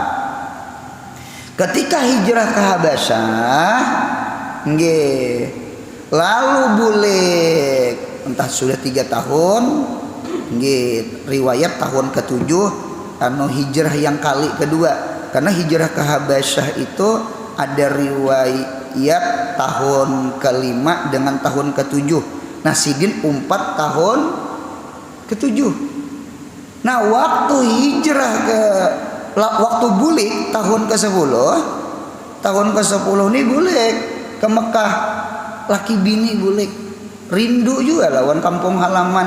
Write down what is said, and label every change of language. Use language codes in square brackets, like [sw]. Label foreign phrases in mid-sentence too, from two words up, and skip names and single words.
[id] Ketika hijrah ke Habasyah, nggih, lalu boleh entah sudah 3 tahun, nggih, riwayat tahun ke-7 hijrah yang kali kedua. Karena hijrah ke Habasyah itu ada riwayat tahun ke-5 dengan tahun ke-7. [bjn] Nah, Sidin umpat tahun ke-7. Nah, waktu hijrah waktu bulik tahun ke-10, ini bulik ke Mekah. Laki bini bulik. Rindu juga lawan kampung halaman.